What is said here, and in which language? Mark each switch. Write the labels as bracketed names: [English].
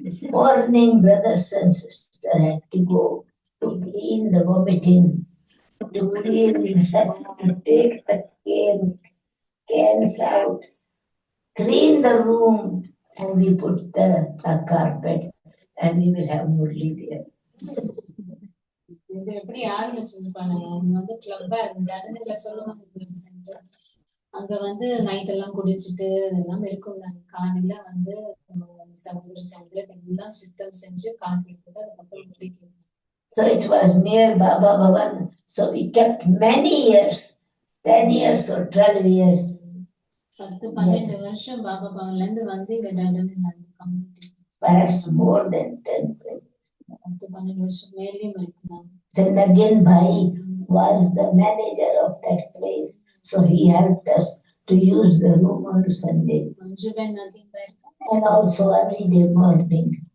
[English] Morning, brothers and sisters had to go to clean the vomiting, to clean to take the cans out, clean the room, and we put the carpet, and we will have murli there. [Tamil] இது எப்படி ஆரம்பிச்சிருப்பாங்க, வந்து கிளப்பா இருந்தாங்க சொல்லுவாங்க. அங்க வந்து night எல்லாம் குடிச்சிட்டு அதெல்லாம் இருக்கும். காலையில வந்து சமுதிர சமுதிர எல்லாம் சுத்தம் செஞ்சு கார்பெட் போட்டு அதுக்கப்புறம் முடிக்கும். [English] So it was near Baba Bhavan. So we kept many years, 10 years or 12 years. [Tamil] 10-12 வருஷம் பாபா பவன்ல இருந்து வந்து இங்க டண்டன்ல கம்யூனிட்டி. [English] Perhaps more than 10. [Tamil] 10-12 வருஷம் மேலேயும் இருக்கலாம். [English] Then Nagin Bhai was the manager of that place. So he helped us to use the room on Sunday. And also every day morning.